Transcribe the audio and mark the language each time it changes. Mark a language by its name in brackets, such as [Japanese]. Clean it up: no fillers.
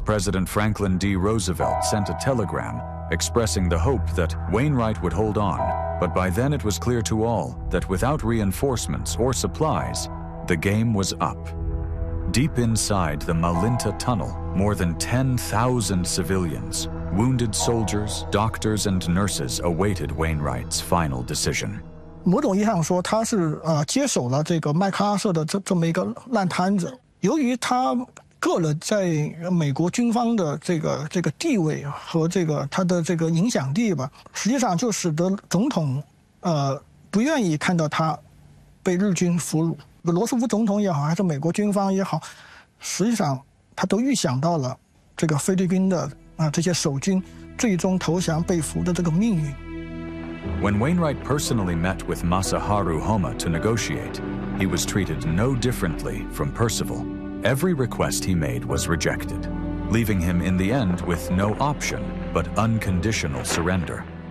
[English] President Franklin D. Roosevelt sent a telegram expressing the hope that Wainwright would hold on, but by then it was clear to all that without reinforcements or supplies,The game was up. Deep inside the Malinta Tunnel, more than 10,000 civilians, wounded soldiers, doctors, and nurses awaited Wainwright's final decision. [Chinese] 某种意义上说，他是接手了这个麦克阿瑟的这么一个烂摊子。由于他个人在美国军方的这个地位和这个他的这个影响力吧，实际上就使得总统不愿意看到他被日军俘虏。罗斯福总统也好，还是美国军方也好，实际上他都预想到了这个菲律宾的这些守军最终投降被俘的这个命运。 [English] When Wainwright personally met with Masaharu Homma to negotiate, he was treated no differently from Percival. Every request he made was rejected, leaving him in the end with no option but unconditional surrender.